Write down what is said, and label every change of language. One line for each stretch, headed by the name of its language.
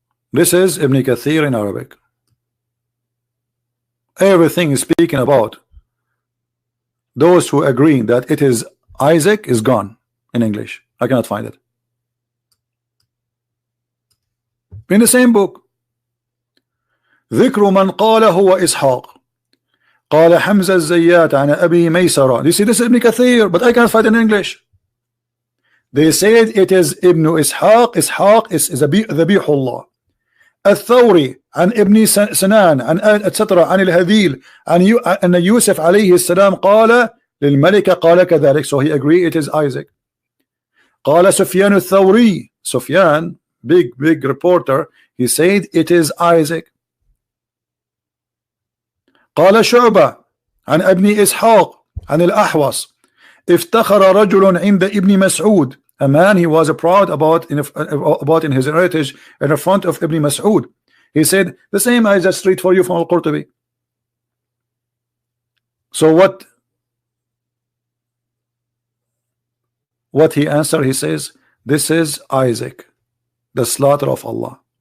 English: This is Ibn Kathir in Arabic. Everything is speaking about those who agree that it is Isaac is gone in English. I cannot find it. In the same book,
Arabic: ذكر من قال هو إسحاق قال حمزة الزيات عن أبي ميسرة.
English: You see, this is Ibn Kathir, but I cannot find it in English. They said it is Ibn Ishaq. Ishaq is
Arabic: ذبيح الله. الثوري عن ابن سنان عن
English: etc.
Arabic: عن الهذيل أن يوسف عليه السلام قال للملكة قال كذلك.
English: So he agreed it is Isaac.
Arabic: قال سفيان الثوري.
English: Sufyan, big reporter, he said it is Isaac.
Arabic: قال شعبة عن ابن إسحاق عن الأحوص افتخر رجل عند ابن مسعود.
English: A man, he was proud about in his heritage in the front of Ibn Mas'ud. He said the same I just read for you from Al-Qurtubi. So what he answered, he says this is Isaac, the slaughter of Allah.